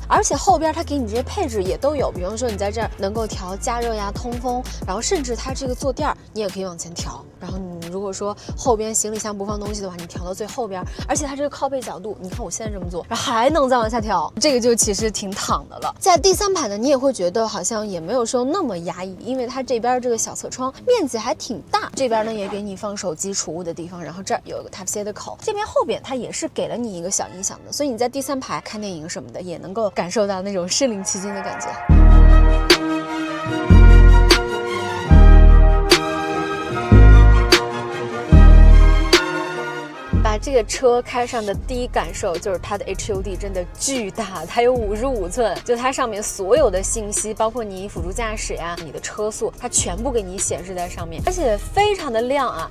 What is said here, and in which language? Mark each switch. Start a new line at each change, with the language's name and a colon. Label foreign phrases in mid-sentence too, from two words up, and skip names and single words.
Chinese: 而且後邊它給你這些配置也都有，比方說你在這兒能夠調加熱呀、通風，然後甚至它這個坐墊你也可以往前調，然後你如果說後邊行李箱不放東西的話，你調到最後邊，而且它這個靠背角度，你看我現在這麼做，然後還能再往下調，這個就其實挺躺的了。在第3排呢，你也會覺得好像也沒有說那麼壓抑，因為它這邊這個小側窗面積還挺大，這邊呢也給你放手機儲物的地方，然後這兒有一個 Type-C 的口，這邊後邊它也是給了你一個小音響的，所以你在第3排看電影什麼的也能夠感受到那種身臨其境的感覺。把這個車開上的第一感受就是它的 HUD 真的巨大，它有55寸，就它上面所有的信息，包括你輔助駕駛呀、你的車速，它全部給你顯示在上面，而且非常的亮啊。